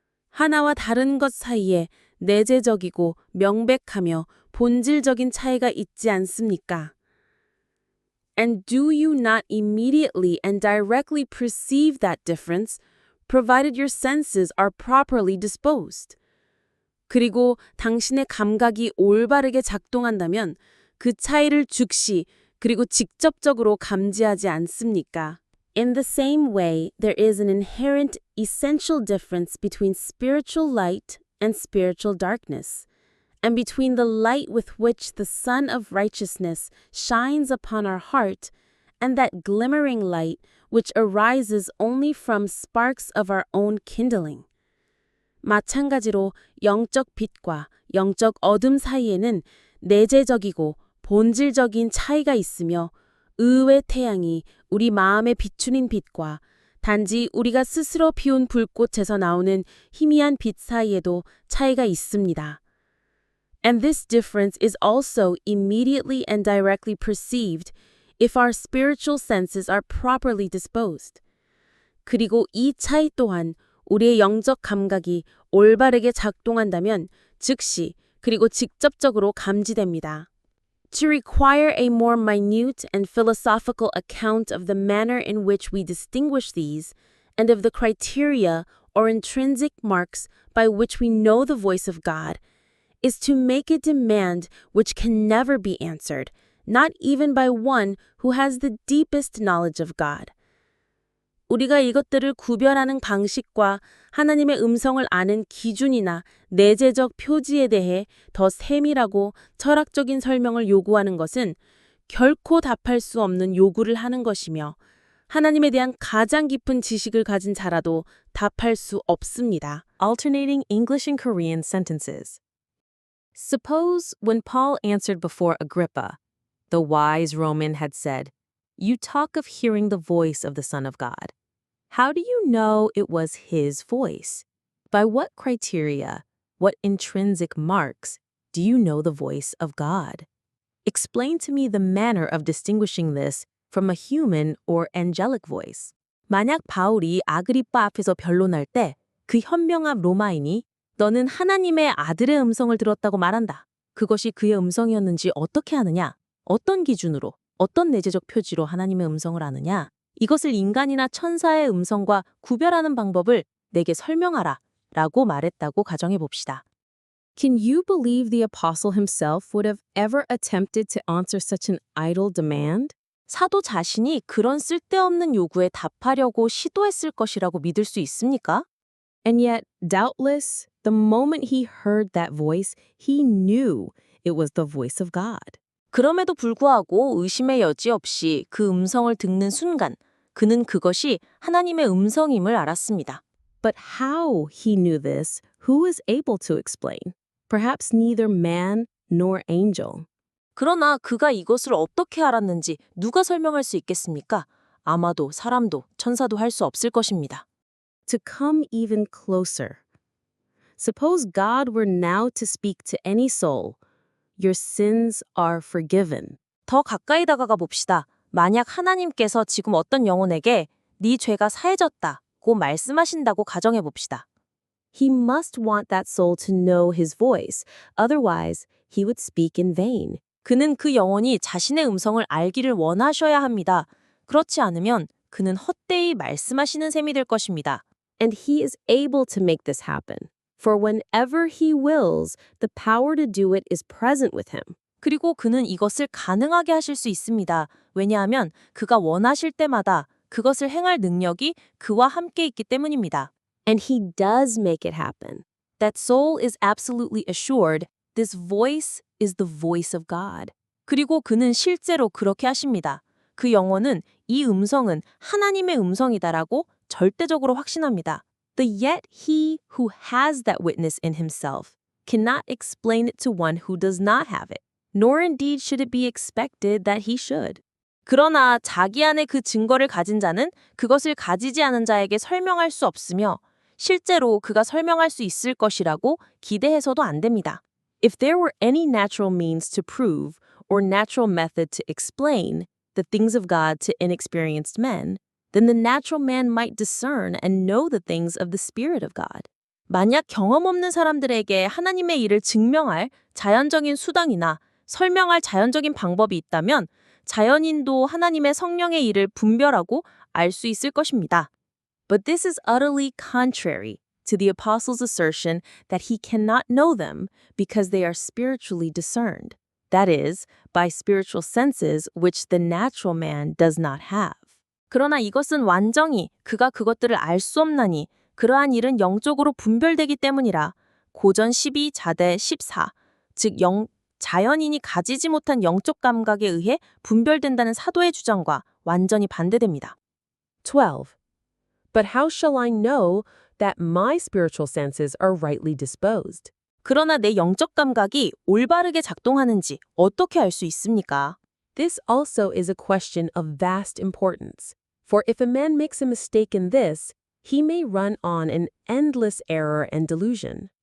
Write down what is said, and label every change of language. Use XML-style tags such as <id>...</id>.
<ko>하나와 다른 것 사이에 내재적이고 명백하며 본질적인 차이가 있지 않습니까?</ko> <en>And do you not immediately and directly perceive that difference, provided your senses are properly disposed?</en> <ko>그리고 당신의 감각이 올바르게 작동한다면 그 차이를 즉시 그리고 직접적으로 감지하지 않습니까?</ko> <en>In the same way, there is an inherent, essential difference between spiritual light and spiritual darkness, and between the light with which the Sun of Righteousness shines upon our heart and that glimmering light which arises only from sparks of our own kindling.</en> <ko>마찬가지로 영적 빛과 영적 어둠 사이에는 내재적이고 본질적인 차이가 있으며 의의 태양이 우리 마음에 비추는 빛과 단지 우리가 스스로 피운 불꽃에서 나오는 희미한 빛 사이에도 차이가 있습니다.</ko> <en>And this difference is also immediately and directly perceived if our spiritual senses are properly disposed.</en> <ko>그리고 이 차이 또한 우리의 영적 감각이 올바르게 작동한다면 즉시 그리고 직접적으로 감지됩니다.</ko> <en>To require a more minute and philosophical account of the manner in which we distinguish these, and of the criteria or intrinsic marks by which we know the voice of God, is to make a demand which can never be answered, not even by one who has the deepest knowledge of God.</en> <ko>우리가 이것들을 구별하는 방식과 하나님의 음성을 아는 기준이나 내재적 표지에 대해 더 세밀하고 철학적인 설명을 요구하는 것은 결코 답할 수 없는 요구를 하는 것이며 하나님에 대한 가장 깊은 지식을 가진 자라도 답할 수 없습니다.</ko> <en>Alternating English and Korean sentences. Suppose when Paul answered before Agrippa, the wise Roman had said, "You talk of hearing the voice of the Son of God. How do you know it was his voice? By what criteria, what intrinsic marks, do you know the voice of God? Explain to me the manner of distinguishing this from a human or angelic voice."</en> <ko>만약 바울이 아그리빠 앞에서 변론할 때 그 현명한 로마인이 너는 하나님의 아들의 음성을 들었다고 말한다. 그것이 그의 음성이었는지 어떻게 아느냐? 어떤 기준으로, 어떤 내재적 표지로 하나님의 음성을 아느냐? 이것을 인간이나 천사의 음성과 구별하는 방법을 내게 설명하라 라고 말했다고 가정해 봅시다.</ko> <en>Can you believe the apostle himself would have ever attempted to answer such an idle demand?</en> <ko>사도 자신이 그런 쓸데없는 요구에 답하려고 시도했을 것이라고 믿을 수 있습니까?</ko> <en>And yet, doubtless, the moment he heard that voice, he knew it was the voice of God.</en> <ko>그럼에도 불구하고 의심의 여지 없이 그 음성을 듣는 순간 그는 그것이 하나님의 음성임을 알았습니다.</ko> <en>But how he knew this, who is able to explain? Perhaps neither man nor angel.</en> <ko>그러나 그가 이것을 어떻게 알았는지 누가 설명할 수 있겠습니까? 아마도 사람도 천사도 할 수 없을 것입니다.</ko> <en>To come even closer. Suppose God were now to speak to any soul. Your sins are forgiven.</en> <ko>더 가까이 다가가 봅시다. 만약 하나님께서 지금 어떤 영혼에게 네 죄가 사해졌다고 말씀하신다고 가정해 봅시다.</ko> <en>He must want that soul to know his voice. Otherwise, he would speak in vain.</en> <ko>그는 그 영혼이 자신의 음성을 알기를 원하셔야 합니다. 그렇지 않으면 그는 헛되이 말씀하시는 셈이 될 것입니다.</ko> <en>And he is able to make this happen. For whenever he wills, the power to do it is present with him.</en> <ko>그리고 그는 이것을 가능하게 하실 수 있습니다. 왜냐하면 그가 원하실 때마다 그것을 행할 능력이 그와 함께 있기 때문입니다.</ko> <en>And he does make it happen. That soul is absolutely assured this voice is the voice of God.</en> <ko>그리고 그는 실제로 그렇게 하십니다. 그 영혼은 이 음성은 하나님의 음성이다라고 절대적으로 확신합니다.</ko> <en>But yet he who has that witness in himself cannot explain it to one who does not have it, nor indeed should it be expected that he should.</en> <ko>그러나 자기 안에 그 증거를 가진 자는 그것을 가지지 않은 자에게 설명할 수 없으며 실제로 그가 설명할 수 있을 것이라고 기대해서도 안 됩니다.</ko> <en>If there were any natural means to prove or natural method to explain the things of God to inexperienced men, then the natural man might discern and know the things of the Spirit of God.</en> <ko>만약 경험 없는 사람들에게 하나님의 일을 증명할 자연적인 수단이나 설명할 자연적인 방법이 있다면 자연인도 하나님의 성령의 일을 분별하고 알 수 있을 것입니다.</ko> <en>But this is utterly contrary to the apostle's assertion that he cannot know them because they are spiritually discerned. That is, by spiritual senses which the natural man does not have.</en> <ko>그러나 이것은 완전히 그가 그것들을 알 수 없나니 그러한 일은 영적으로 분별되기 때문이라 고전 12 자대 14, 즉 자연인이 가지지 못한 영적 감각에 의해 분별된다는 사도의 주장과 완전히 반대됩니다. 12.</ko> <en>But how shall I know that my spiritual senses are rightly disposed?</en> <ko>그러나 내 영적 감각이 올바르게 작동하는지 어떻게 알 수 있습니까?</ko> <en>This also is a question of vast importance. For if a man makes a mistake in this, he may run on in endless error and delusion.</en>